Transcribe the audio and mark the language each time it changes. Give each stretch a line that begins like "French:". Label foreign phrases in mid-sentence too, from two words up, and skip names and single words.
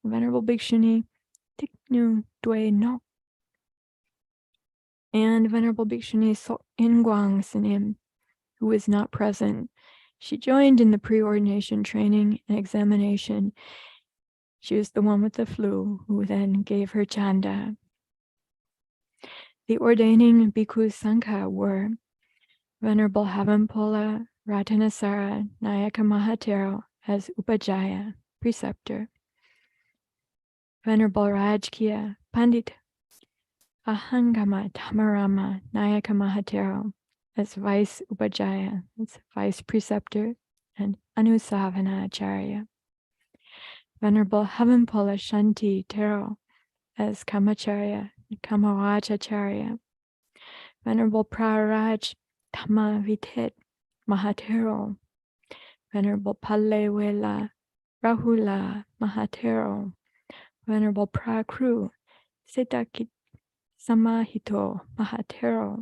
English: Venerable Bhikkhuni Tiknu Dwe No, and Venerable Bhikkhuni Sok Ingwang Sanim, who was not present. She joined in the pre-ordination training and examination. She was the one with the flu who then gave her chanda. The ordaining Bhikkhu Sangha were Venerable Havanpola Ratanasara Nayaka Mahātherī as Upajjhaya, preceptor. Venerable Rajkiya Pandit Ahangama Dhamarama Nayaka Mahātherī as vice Upajjhaya, as vice preceptor, and Anusavana Acharya. Venerable Havanpola Shanti Thero as Kamacharya, Kamarajacharya. Venerable Praraj Dhammavitet Mahātherī. Venerable Palewela Rahula Mahātherī. Venerable Prakru Siddhakit Samahito Mahātherī.